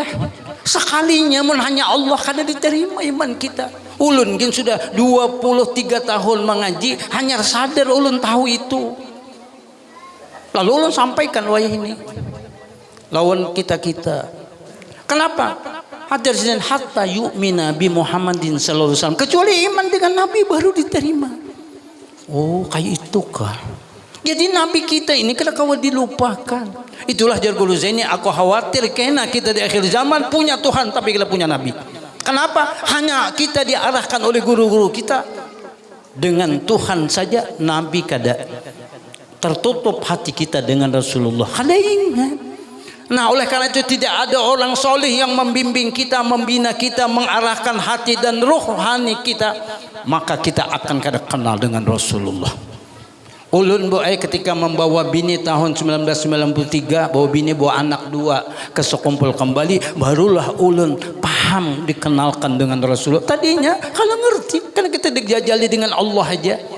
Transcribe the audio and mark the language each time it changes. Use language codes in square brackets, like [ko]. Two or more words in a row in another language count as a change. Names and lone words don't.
[bjn] Sekalinya mun hanya Allah kada diterima iman kita. Ulun kan sudah 23 tahun mengaji, hanya sadar ulun tahu itu. Lalu ulun sampaikan wayah ini lawan kita-kita. [id] Kenapa? [ar] حتى يؤمن بمحمد صلى الله عليه وسلم. [id] Kecuali iman dengan Nabi baru diterima. Oh, kayak itu kah? [bjn] Jadi Nabi kita ini kada kawa dilupakan. Itulah jar guru Zaini, [id] aku khawatir kena kita di akhir zaman punya Tuhan tapi kita punya Nabi. Kenapa? [bjn] Hanya kita diarahkan oleh guru-guru kita dengan Tuhan saja, Nabi kada. [id] Tertutup hati kita dengan Rasulullah. [bjn] Kada ingat. [id] Nah, oleh karena itu tidak ada orang soleh yang membimbing kita, membina kita, mengarahkan hati dan rohani kita, maka kita akan kada kenal dengan Rasulullah. [bjn] Ulun ketika membawa bini tahun 1993, bawa bini bawa anak 2 ke sekumpul kembali, barulah ulun paham dikenalkan dengan Rasulullah. [id] Tadinya kalau ngerti, kan kita dijajali dengan Allah aja.